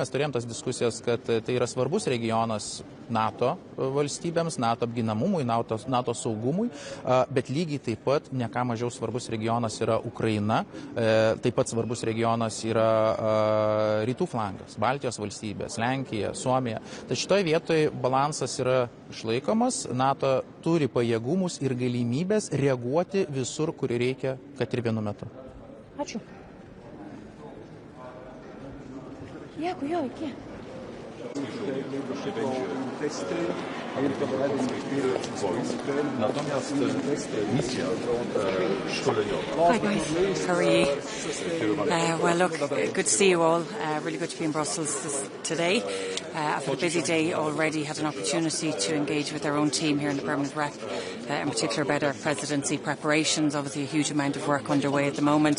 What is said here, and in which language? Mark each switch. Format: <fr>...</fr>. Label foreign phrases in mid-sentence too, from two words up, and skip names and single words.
<lt>Mes turėjom tas diskusijas, kad tai yra svarbus regionas NATO valstybėms, NATO apginamumui, NATO saugumui, bet lygiai taip pat ne ką mažiau svarbus regionas yra Ukraina, taip pat svarbus regionas yra rytų flangas, Baltijos valstybės, Lenkija, Suomija. Tai šitoje vietoje balansas yra išlaikomas, NATO turi pajėgumus ir galimybės reaguoti visur, kur reikia, kad ir vienu metu. Ačiū. Dėkui, iki.</lt> <pl>Natomiast misja szkoleniowa.</pl> <en>Hi guys, how are you? Well look, good to see you all. Really good to be in Brussels today. I've had a busy day already, had an opportunity to engage with our own team here in the Permanent Rep, in particular about our presidency preparations, obviously a huge amount of work underway at the moment.</en>